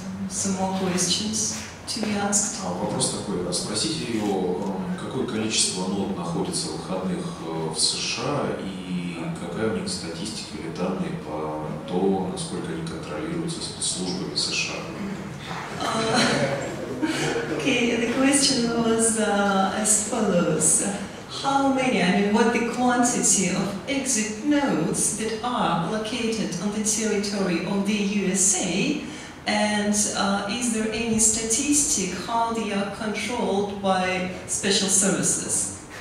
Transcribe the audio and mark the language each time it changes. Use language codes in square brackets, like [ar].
[en] Some more questions to be asked. [ru] Вопрос такой. Спросите его, какое количество нод находится выходных в США и какая у них статистика или данные по то, насколько они контролируются спецслужбами США? [en] Okay, the question was as follows. How many, I mean, what the quantity of exit nodes that are located on the territory of the USA, and is there any statistic how they are controlled by special services?